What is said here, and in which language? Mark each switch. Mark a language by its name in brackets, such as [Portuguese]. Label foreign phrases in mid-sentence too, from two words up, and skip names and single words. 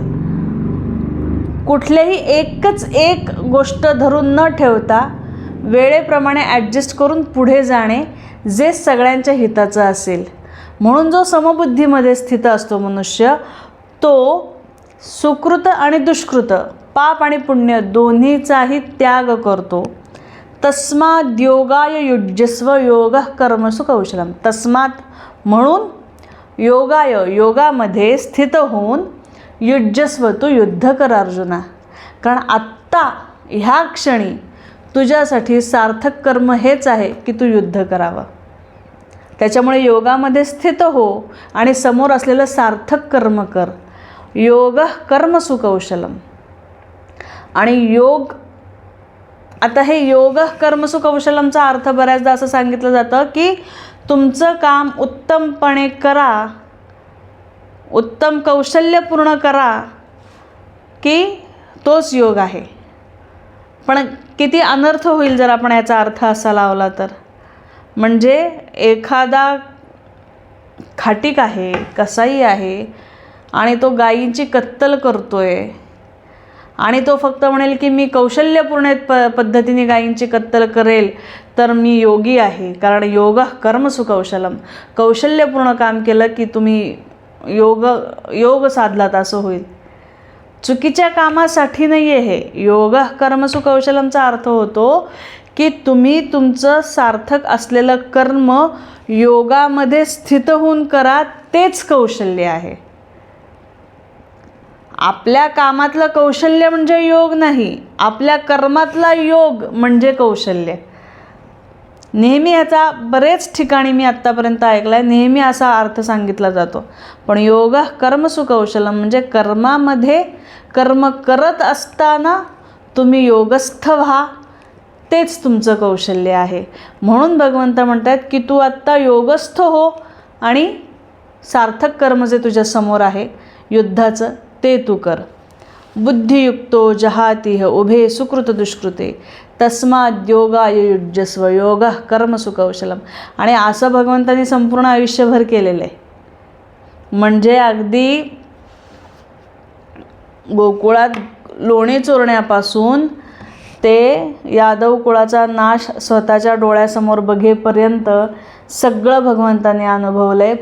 [Marathi] कुठल्याही एकच एक गोष्ट धरून न ठेवता वेळेप्रमाणे ॲडजस्ट करून पुढे जाणे, जे सगळ्यांच्या हिताचं असेल. म्हणून जो समबुद्धीमध्ये स्थित असतो मनुष्य, तो सुकृत आणि दुष्कृत, पाप आणि पुण्य दोन्हीचाही त्याग करतो. [Sanskrit] तस्माद् योगाय युज्यस्व योगः कर्मसु कौशलम. [Marathi] तस्मात म्हणून, योगाय योगामध्ये स्थित होऊन, युज्यस्व तू युद्ध कर अर्जुना. कारण आत्ता ह्या क्षणी तुझ्यासाठी सार्थक कर्म हेच आहे की तू युद्ध करावं. त्याच्यामुळे योगामध्ये स्थित हो आणि समोर असलेलं सार्थक कर्म कर. [Sanskrit] योग कर्मसु कौशलम. [Marathi] आणि योग, आता हे [Sanskrit] योग कर्मसु कौशलमचा [Marathi] अर्थ बऱ्याचदा असं सांगितलं जातं की तुमचं काम उत्तमपणे करा, उत्तम कौशल्यपूर्ण करा, की तोच योग आहे. पण किती अनर्थ होईल जर आपण याचा अर्थ असा लावला तर. म्हणजे एखादा खाटीक आहे, कसाई आहे आणि तो गायींची कत्तल करतोय आणि तो फक्त म्हणेल की मी कौशल्यपूर्ण पद्धतीने गायींची कत्तल करेल तर मी योगी आहे. [Sanskrit] कारण योग कर्मसु कौशलम. [Marathi] कौशल्यपूर्ण काम केलं की तुम्ही योग साधलात असं होईल. चुकीच्या कामासाठी नाही आहे हे. [Sanskrit] योग कर्मसु कौशलमचा [Marathi] अर्थ होतो की तुम्ही तुमचं सार्थक असलेलं कर्म योगामध्ये स्थित होऊन करा, तेच कौशल्य आहे. आपल्या कामातलं कौशल्य म्हणजे योग नाही, आपल्या कर्मातला योग म्हणजे कौशल्य. नेहमी याचा बरेच ठिकाणी मी आत्तापर्यंत ऐकला आहे, नेहमी असा अर्थ सांगितला जातो. पण [Sanskrit] योग कर्मसु कौशलम [Marathi] म्हणजे कर्मामध्ये कर्म करत असताना तुम्ही योगस्थ व्हा, तेच तुमचं कौशल्य आहे. म्हणून भगवंत म्हणतात की तू आत्ता योगस्थ हो आणि सार्थक कर्म जे तुझ्या समोर आहे युद्धाचं, ते तू कर. [Sanskrit] बुद्धियुक्तो जहातिह उभे सुकृत दुष्कृते तस्माद् योगाय युज्यस्व योगः कर्मसु कौशलम. [Marathi] आणि असं भगवंतांनी संपूर्ण आयुष्यभर केलेलं आहे. म्हणजे अगदी गोकुळात लोणी चोरण्यापासून ते यादव कुळाचा नाश स्वतःच्या डोळ्यासमोर बघेपर्यंत सगळं भगवंतांनी अनुभवलं आहे.